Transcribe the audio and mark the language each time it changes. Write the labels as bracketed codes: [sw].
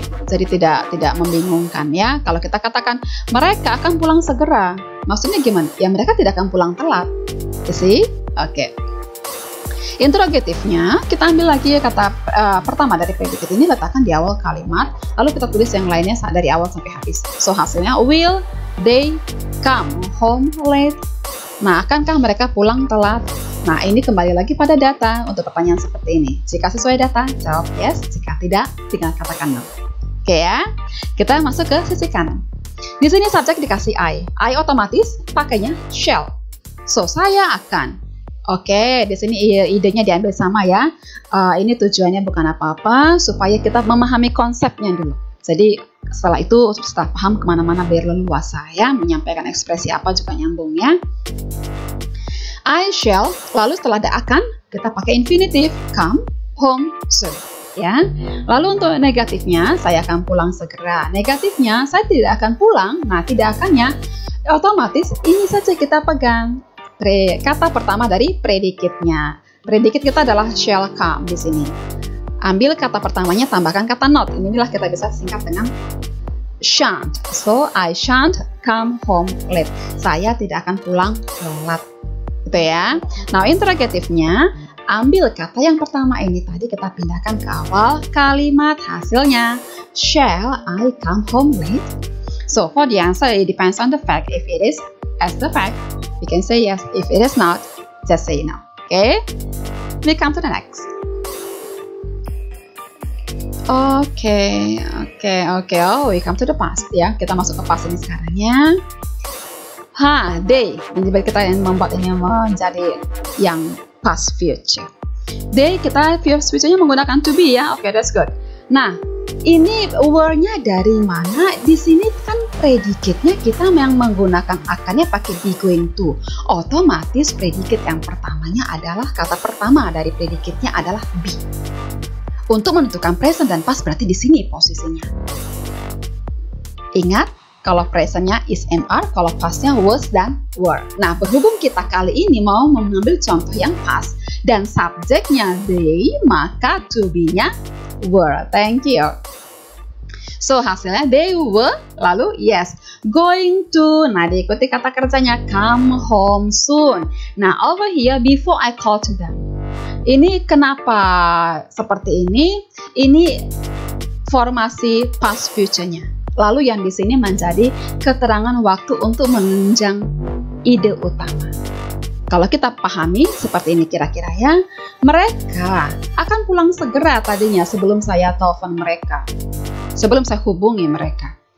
[id] Jadi tidak membingungkan ya. Kalau kita katakan mereka akan pulang segera, maksudnya gimana? Ya mereka tidak akan pulang telat. [en] You see? [id] Oke. Interrogatifnya kita ambil lagi kata pertama dari predikat ini, letakkan di awal kalimat, lalu kita tulis yang lainnya dari awal sampai habis. [en] So [id] hasilnya [en] will they come home late? [id] Nah, akankah mereka pulang telat? Nah, ini kembali lagi pada data untuk pertanyaan seperti ini. Jika sesuai data, jawab yes. Jika tidak, tinggal katakan no. Oke ya, kita masuk ke sisi kanan. Di sini subjek dikasih I otomatis pakainya shall. So, saya akan. Oke, di sini idenya diambil sama ya. Ini tujuannya bukan apa-apa, supaya kita memahami konsepnya dulu. Jadi, setelah itu, setelah paham kemana-mana biar leluasa ya, menyampaikan ekspresi apa juga nyambung ya. [en] I shall, [id] lalu setelah ada akan, kita pakai infinitive, [en] come home soon. [id] Ya, lalu untuk negatifnya saya akan pulang segera. Negatifnya saya tidak akan pulang. Nah, tidak akannya otomatis ini saja kita pegang kata pertama dari predikatnya. Predikat kita adalah shall come di sini. Ambil kata pertamanya, tambahkan kata not. Inilah kita bisa singkat dengan shan't. [en] So I shan't come home late. [id] Saya tidak akan pulang telat. Gitu ya. Nah, interrogatifnya ambil kata yang pertama ini tadi kita pindahkan ke awal kalimat, hasilnya [en] shall I come home late? So for the answer it depends on the fact. If it is as the fact, we can say yes. If it is not, just say no. Okay? We come to the next. Okay. Oh, we come to the past ya. [id] Kita masuk ke past ini sekarang ya. They. Jadi kita yang membuat ini menjadi yang past future. They kita future-nya menggunakan to be ya. [en] Oke, that's good. [id] Nah, ini word-nya dari mana? Di sini kan predikatnya kita yang menggunakan akannya pakai be going to. Otomatis predikat yang pertamanya adalah kata pertama dari predikatnya adalah be. Untuk menentukan present dan past berarti di sini posisinya. Ingat, kalau presentnya is and are, kalau pastnya was dan were. Nah, berhubung kita kali ini mau mengambil contoh yang past dan subjeknya they, maka to be-nya were. [en] Thank you. So, [id] hasilnya [en] they were, [id] lalu [en] yes, going to. [id] Nah, diikuti kata kerjanya [en] come home soon. [id] Nah, [en] over here, before I call to them. [id] Ini kenapa seperti ini? Ini formasi past future-nya. Lalu yang di sini menjadi keterangan waktu untuk menunjang ide utama. Kalau kita pahami seperti ini kira-kira ya, mereka akan pulang segera tadinya sebelum saya telepon mereka, sebelum saya hubungi mereka.